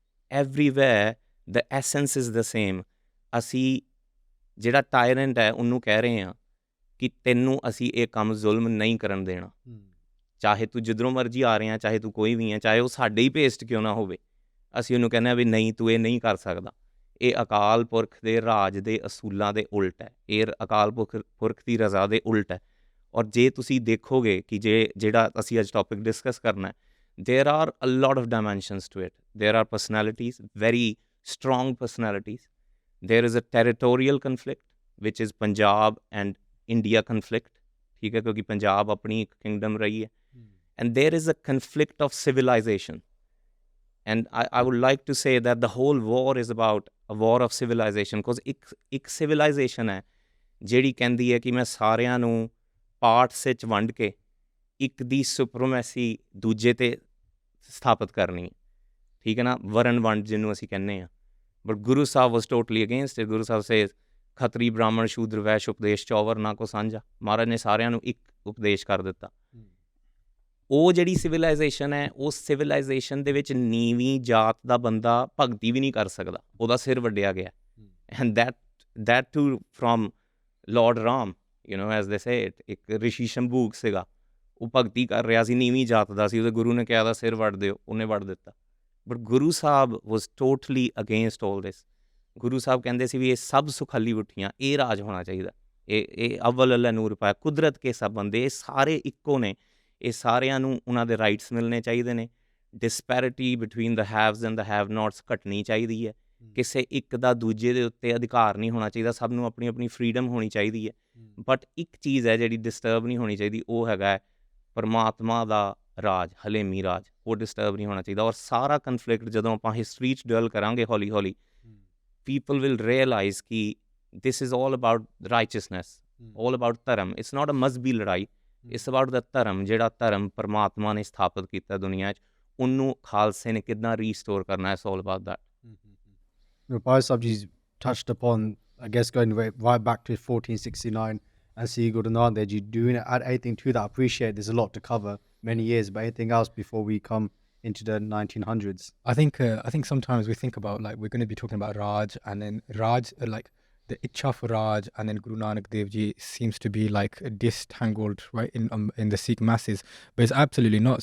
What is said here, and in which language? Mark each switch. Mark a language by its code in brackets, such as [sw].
[en] Everywhere the essence is the same. [pa] ਅਸੀਂ ਜਿਹੜਾ ਟਾਇਰੈਂਟ ਹੈ ਉਹਨੂੰ ਕਹਿ ਰਹੇ ਹਾਂ ਕਿ ਤੈਨੂੰ ਅਸੀਂ ਇਹ ਕੰਮ ਜ਼ੁਲਮ ਨਹੀਂ ਕਰਨ ਦੇਣਾ, ਚਾਹੇ ਤੂੰ ਜਿੱਧਰੋਂ ਮਰਜ਼ੀ ਆ ਰਿਹਾ, ਚਾਹੇ ਤੂੰ ਕੋਈ ਵੀ ਹੈ, ਚਾਹੇ ਉਹ ਸਾਡੇ ਹੀ ਭੇਸਟ ਕਿਉਂ ਨਾ ਹੋਵੇ, ਅਸੀਂ ਉਹਨੂੰ ਕਹਿੰਦੇ ਹਾਂ ਵੀ ਨਹੀਂ ਤੂੰ ਇਹ ਨਹੀਂ ਕਰ ਸਕਦਾ। ਇਹ ਅਕਾਲ ਪੁਰਖ ਦੇ ਰਾਜ ਦੇ ਅਸੂਲਾਂ ਦੇ ਉਲਟ ਹੈ, ਇਹ ਅਕਾਲ ਪੁਰਖ ਦੀ ਰਜ਼ਾ ਦੇ ਉਲਟ ਹੈ। ਔਰ ਜੇ ਤੁਸੀਂ ਦੇਖੋਗੇ ਕਿ ਜਿਹੜਾ ਅਸੀਂ ਅੱਜ ਟੌਪਿਕ ਡਿਸਕਸ ਕਰਨਾ ਹੈ, [en] there are a lot of dimensions to it. There are personalities, very strong personalities. There is a territorial conflict, which is Punjab and India conflict. [pa] ਠੀਕ ਹੈ, ਕਿਉਂਕਿ ਪੰਜਾਬ ਆਪਣੀ ਇੱਕ ਕਿੰਗਡਮ ਰਹੀ ਹੈ। [en] And there is a conflict of civilization. And I would like to say that the whole war is about a war of civilization, because [pa] ਇੱਕ civilization ਹੈ ਜਿਹੜੀ ਕਹਿੰਦੀ ਹੈ ਕਿ ਮੈਂ ਸਾਰਿਆਂ ਨੂੰ ਪਾਰਟਸ ਵਿੱਚ ਵੰਡ ਕੇ ਇੱਕ ਦੀ ਸੁਪਰਮੈਸੀ ਦੂਜੇ 'ਤੇ ਸਥਾਪਿਤ ਕਰਨੀ ਹੈ। ਠੀਕ ਹੈ ਨਾ, ਵਰਨ ਵੰਡ ਜਿਹਨੂੰ ਅਸੀਂ ਕਹਿੰਦੇ ਹਾਂ। But Guru Sahib [en] Was totally against it. [pa] Guru Sahib says Khatri ਬ੍ਰਾਹਮਣ ਸ਼ੂਦਰ ਵੈਸ਼ ਉਪਦੇਸ਼ ਚੌਵਰ ਨਾ ਕੋ ਸਾਂਝਾ। ਮਹਾਰਾਜ ਨੇ ਸਾਰਿਆਂ ਨੂੰ ਇੱਕ ਉਪਦੇਸ਼ ਕਰ ਦਿੱਤਾ। ਉਹ ਜਿਹੜੀ ਸਿਵਲਾਈਜੇਸ਼ਨ ਹੈ, ਉਸ ਸਿਵਲਾਈਜੇਸ਼ਨ ਦੇ ਵਿੱਚ ਨੀਵੀਂ ਜਾਤ ਦਾ ਬੰਦਾ ਭਗਤੀ ਵੀ ਨਹੀਂ ਕਰ ਸਕਦਾ, ਉਹਦਾ ਸਿਰ ਵੱਢਿਆ ਗਿਆ। [en] And that too from Lord Ram, you know, as they say it. [pa] ਇੱਕ ਰਿਸ਼ੀ ਸ਼ੰਭੂਕ ਸੀਗਾ, ਉਹ ਭਗਤੀ ਕਰ ਰਿਹਾ ਸੀ, ਨੀਵੀਂ ਜਾਤ ਦਾ ਸੀ, ਉਹਦੇ ਗੁਰੂ ਨੇ ਕਿਹਾ ਦਾ ਸਿਰ ਵੱਢ ਦਿਓ, ਉਹਨੇ ਵੱਢ ਦਿੱਤਾ। But Guru Sahib [en] Was totally against all this. [pa] ਗੁਰੂ ਸਾਹਿਬ ਕਹਿੰਦੇ ਸੀ ਵੀ ਇਹ ਸਭ ਸੁਖਾਲੀ ਉੱਠੀਆਂ, ਇਹ ਰਾਜ ਹੋਣਾ ਚਾਹੀਦਾ, ਇਹ ਅਵਲ ਅੱਲਾ ਨੂਰ ਪਾਇਆ, ਕੁਦਰਤ ਕੇ ਸਭ ਬੰਦੇ, ਇਹ ਸਾਰੇ ਇੱਕੋ ਨੇ, ਇਹ ਸਾਰਿਆਂ ਨੂੰ ਉਹਨਾਂ ਦੇ ਰਾਈਟਸ ਮਿਲਣੇ ਚਾਹੀਦੇ ਨੇ। [en] disparity between the haves and the have nots [pa] ਘਟਣੀ ਚਾਹੀਦੀ ਹੈ। ਕਿਸੇ ਇੱਕ ਦਾ ਦੂਜੇ ਦੇ ਉੱਤੇ ਅਧਿਕਾਰ ਨਹੀਂ ਹੋਣਾ ਚਾਹੀਦਾ, ਸਭ ਨੂੰ ਆਪਣੀ ਆਪਣੀ ਫਰੀਡਮ ਹੋਣੀ ਚਾਹੀਦੀ ਹੈ। ਬਟ ਇੱਕ ਚੀਜ਼ ਹੈ ਜਿਹੜੀ ਡਿਸਟਰਬ ਨਹੀਂ ਹੋਣੀ ਚਾਹੀਦੀ, ਉਹ ਹੈਗਾ ਪਰਮਾਤਮਾ ਦਾ ਰਾਜ, ਹਲੇਮੀ ਰਾਜ, ਉਹ ਡਿਸਟਰਬ ਨਹੀਂ ਹੋਣਾ ਚਾਹੀਦਾ। ਔਰ ਸਾਰਾ ਕਨਫਲਿਕਟ ਜਦੋਂ ਆਪਾਂ ਹਿਸਟਰੀ 'ਚ ਡਵੈਲ ਕਰਾਂਗੇ ਹੌਲੀ ਹੌਲੀ, [en] people will realize [pa] ਕਿ [en] this is all about [pa] righteousness, all about ਧਰਮ। [en] it's not a must be [pa] ਲੜਾਈ, [en] it's about the [pa] ਧਰਮ, ਜਿਹੜਾ ਧਰਮ ਪਰਮਾਤਮਾ ਨੇ ਸਥਾਪਿਤ ਕੀਤਾ ਦੁਨੀਆ 'ਚ, ਉਹਨੂੰ ਖਾਲਸੇ ਨੇ ਕਿੱਦਾਂ ਰੀਸਟੋਰ ਕਰਨਾ। [en] it's all about that. Bhai Sabji's touched upon, I guess, going right back to 1469 and see Guru Nanak Dev Ji doing it. Add anything to that? I appreciate there's a lot to cover, many years, but anything else before we come into the 1900s? I think sometimes we think about, like, we're going to be talking about Raj, and then Raj, like the Ichha for Raj, and then Guru Nanak Dev Ji seems to be like distangled, right, in the Sikh masses, but it's absolutely not.